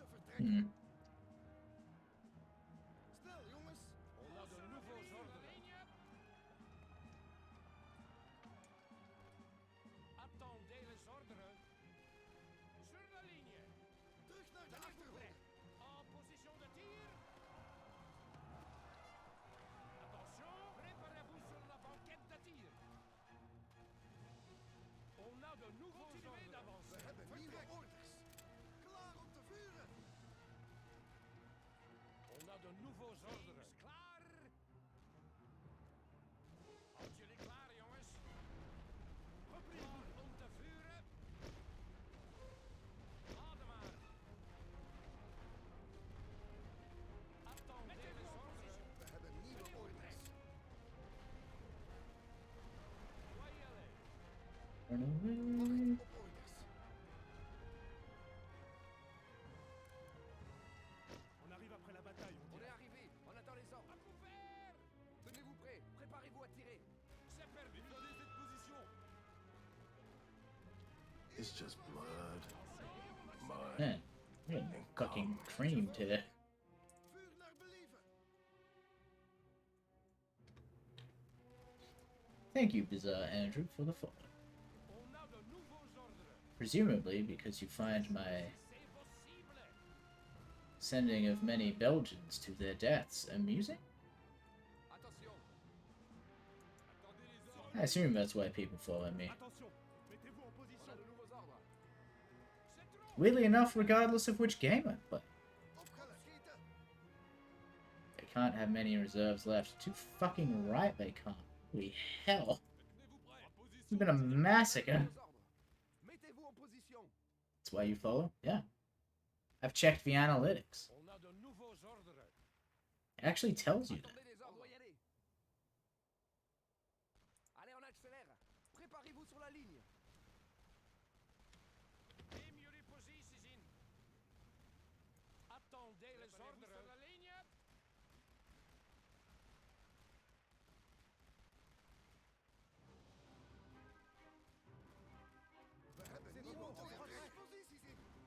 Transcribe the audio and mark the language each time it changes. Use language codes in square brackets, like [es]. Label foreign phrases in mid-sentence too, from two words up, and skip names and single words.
[nl] Hmm. Stil, jongens. [fr] On a de nouveaux ordres. Attendez les ordres. Sur la ligne. [nl] Terug naar de [fr] Tenez-vous [nl] achterhoede. [fr] prêts. En position de tir. Attention, préparez-vous sur la banquette de tir. On a de nouveaux ordres [nl] We [fr] d'avancer. [nl] hebben nieuwe orders. Klaar om te vuren. [fr] On a de nouveaux ordres. [nl] Klaar. Houd jullie klaar, jongens. Klaar om te vuren. Adem maar. [fr] Attendez les ordres. [nl] We hebben nieuwe orders. [fr] Soyez allés. [en] Run away. [nl] Wacht op orders. [fr] On arrive après la bataille, on On dirait. est arrivé. On attend les ordres. À couvert. Tenez-vous prêts. Préparez-vous à tirer. C'est perdu. Défendez cette position. [en] It's just blood. Man, you're getting fucking creamed here. [nl] Vuur naar believen. [en] Thank you, Bizarre Andrew, for the follow. [fr] On a de nouveaux ordres. [en] Presumably because you find my [fr] C'est possible. [en] sending of many Belgians to their deaths amusing? [fr] Attention. Attendez les ordres. [en] I assume that's why people follow me. [fr] Attention, mettez-vous en On position. a de nouveaux ordres. C'est trop. [en] Weirdly enough, regardless of which game I play. [nl] Opgelet. Schieten. [en] They can't have many reserves left. Too fucking right they can't. Holy hell. [fr] Tenez-vous prêts. En position. [en] It's been a massacre. [fr] Nouveaux ordres. Mettez-vous en position. [en] That's why you follow? Yeah. I've checked the analytics. [fr] On a de nouveaux ordres. [en] It actually tells you that. [fr] Attendez les ordres. On doit y aller. Allez, on accélère. Préparez-vous sur la ligne. Emuri position. Attendez les ordres. Sur la ligne. [nl] We hebben nieuwe orders. Posities in.